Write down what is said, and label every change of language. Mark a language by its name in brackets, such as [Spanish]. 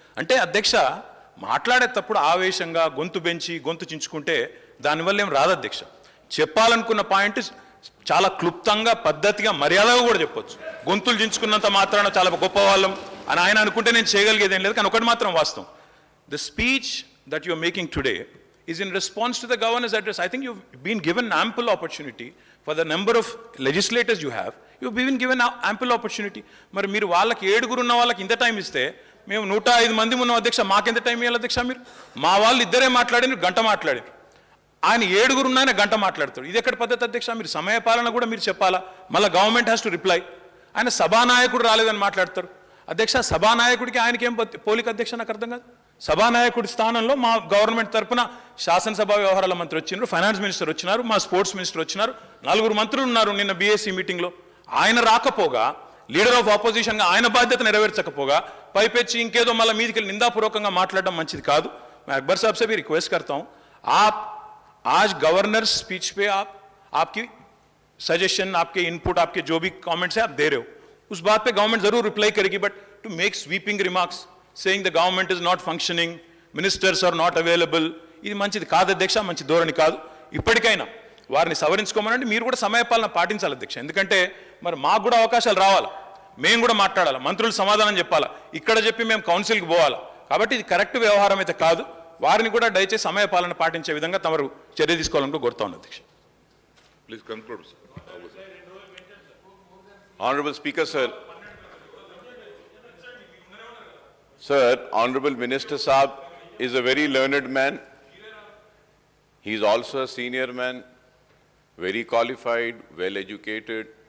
[Telugu] అంటే అధ్యక్ష, మాట్లాడేటప్పుడు ఆవేశంగా గొంతు పెంచి గొంతు చించుకుంటే దానివల్ల ఏం రాదు అధ్యక్ష. చెప్పాలనుకున్న పాయింట్ చాలా క్లుప్తంగా, పద్ధతిగా, మర్యాదగా కూడా చెప్పొచ్చు. గొంతులు చించుకున్నంత మాత్రాన చాలా గొప్ప వాళ్ళం అని ఆయన అనుకుంటే నేను చేయగలిగేది ఏం లేదు. కానీ ఒకటి మాత్రం వాస్తవం, [English] The speech that you are making today is in response to the governor's address. I think you've been given ample opportunity for the number of legislators you have. You've been given ample opportunity. [Telugu] మరి మీరు వాళ్ళకి 7 ఉన్న వాళ్ళకి ఇంత time ఇస్తే, మేము 105 మంది ఉన్నాం అధ్యక్ష, మాకెంత టైం ఇవ్వాలి అధ్యక్ష? మీరు మా వాళ్ళు ఇద్దరే మాట్లాడారు, గంట మాట్లాడారు. ఆయన 7 ఉన్న ఆయన గంట మాట్లాడతాడు. ఇది ఎక్కడ పద్ధతి అధ్యక్ష? మీరు సమయపాలన కూడా మీరు చెప్పాలా. మళ్ళీ [English] Government has to reply. [Telugu] ఆయన సభానాయకుడు రాలేదని మాట్లాడతారు అధ్యక్ష. సభానాయకుడికి ఆయనకి ఏం పోలిక అధ్యక్ష? నాకు అర్థం కాదు. సభానాయకుడి స్థానంలో మా గవర్నమెంట్ తరఫున శాసనసభ వ్యవహారాల మంత్రి వచ్చినారు, ఫైనాన్స్ మినిస్టర్ వచ్చినారు, మా స్పోర్ట్స్ మినిస్టర్ వచ్చినారు, 4 మంత్రులు ఉన్నారు నిన్న BSc మీటింగ్లో. ఆయన రాకపోగా, లీడర్ ఆఫ్ ఆపోజిషన్గా ఆయన బాధ్యత నెరవేర్చకపోగా పైపెచ్చి ఇంకేదో మళ్ళీ మీదికి వెళ్ళి నిందాపూర్వకంగా మాట్లాడడం మంచిది కాదు. [Hindi] मैं अकबर साहब से भी रिक्वेस्ट करता हूं, आप आज गवर्नर स्पीच पे आपकी सजेशन, आपके इनपुट, आपके जो भी कमेंट्स है आप दे रहे हो, उस बात पे गवर्नमेंट जरूर रिप्लाई करेगी. [English] but to make sweeping remarks saying the government is not functioning, ministers are not available, [Telugu] ఇది మంచిది కాదు అధ్యక్ష, మంచి ధోరణి కాదు. ఇప్పటికైనా వారిని సవరించుకోమనండి. మీరు కూడా సమయపాలన పాటించాలి అధ్యక్ష. ఎందుకంటే మరి మాకు కూడా అవకాశాలు రావాలి, మేము కూడా మాట్లాడాలి, మంత్రులు సమాధానం చెప్పాలా, ఇక్కడ చెప్పి మేము కౌన్సిల్కి పోవాలా. కాబట్టి ఇది కరెక్ట్ వ్యవహారం అయితే కాదు. వారిని కూడా దయచేసి సమయపాలన పాటించే విధంగా తమరు చర్య తీసుకోవాలని కోరుతా ఉన్నాను అధ్యక్ష. [English] Please conclude. Honorable Speaker, Sir, Honorable Minister Saab is a very learned man. He is also a senior man, very qualified, well educated.